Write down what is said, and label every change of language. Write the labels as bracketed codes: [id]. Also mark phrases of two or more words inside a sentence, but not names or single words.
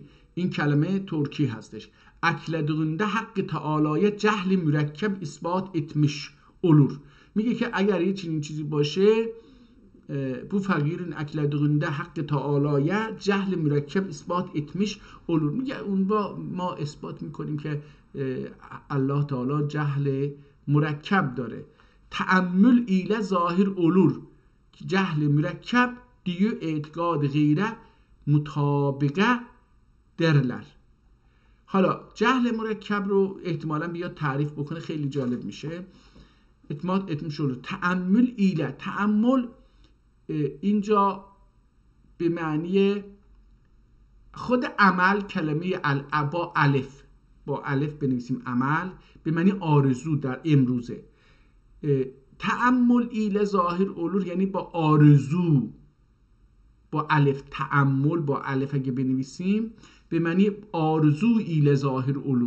[fa] این کلمه ترکی هستش. [ota] اکلدونده حق تعالی جهل مرکب اثبات etmiş olur. [fa] میگه که اگر یه چیزی باشه، [ota] bu fakirin اکلدونده حق تعالی جهل مرکب اثبات etmiş olur. [fa] میگه اون ما اثبات میکنیم که الله تعالی جهل مرکب داره. [ota] تأمل ایله ظاهر olur. جهل مرکب diyor اعتقاد غیره مطابقه derler. [fa] حالا جهل مرکب رو احتمالاً بیاد تعریف بکنه، خیلی جالب میشه. [ota] etmiş olur. تأمل ایله، [fa] تأمل اینجا به معنی خود عمل، کلمه با الف بنویسیم عمل، به معنی آرزو در امروزه. [ota] تأمل ایله ظاهر olur [fa] یعنی با آرزو، با الف تأمل با الف اگه بنویسیم به معنی آرزو [ota] ایله ظاهر olur.